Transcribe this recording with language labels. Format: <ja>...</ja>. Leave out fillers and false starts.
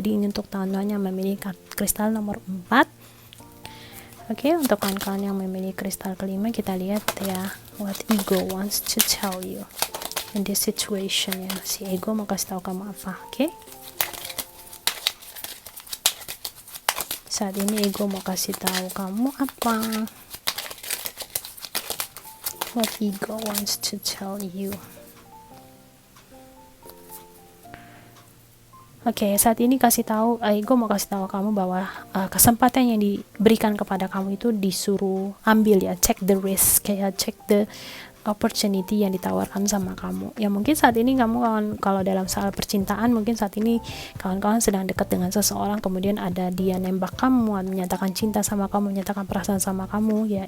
<id>Jadi ini untuk tahun-tahun yang memilih kristal nomor 4. Oke, untuk kawan-kawan yang memilih kristal kelima, kita lihat ya,</id> <en>what ego wants to tell you in this situation</en> <id>ya. Si ego mau kasih tahu kamu apa? Oke, saat ini ego mau kasih tahu kamu apa?</id> <en>What ego wants to tell you?</en> <id>Oke, saat ini kasih tahu, ego mau kasih tahu kamu bahwa kesempatan yang diberikan kepada kamu itu disuruh ambil ya,</id> <en>check the risk</en> <id>ya,</id> <en>check the opportunity</en> <id>yang ditawarkan sama kamu. Ya mungkin saat ini kamu kalau dalam soal percintaan, mungkin saat ini kawan-kawan sedang dekat dengan seseorang, kemudian ada dia nembak kamu, menyatakan cinta sama kamu, menyatakan perasaan sama kamu ya.</id>